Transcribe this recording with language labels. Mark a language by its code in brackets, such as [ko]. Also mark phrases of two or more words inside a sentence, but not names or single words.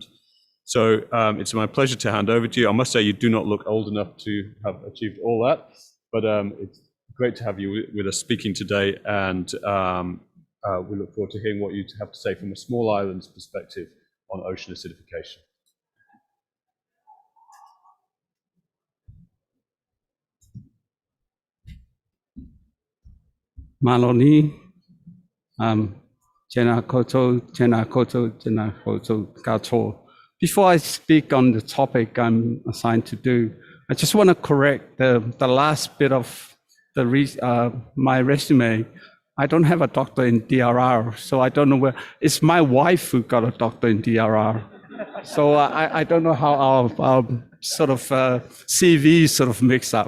[en] So it's my pleasure to hand over to you. I must say you do not look old enough to have achieved all that, but it's great to have you with us speaking today, and we look forward to hearing what you have to say from a small island's perspective on ocean acidification. [mi] Maloni, tēnā koutou, tēnā koutou, tēnā koutou katoa. [en] Before I speak on the topic I'm assigned to do, I just want to correct the last bit of my resume. I don't have a doctor in DRR, so I don't know where. It's my wife who got a doctor in DRR. So I don't know how our sort of CV sort of mix up.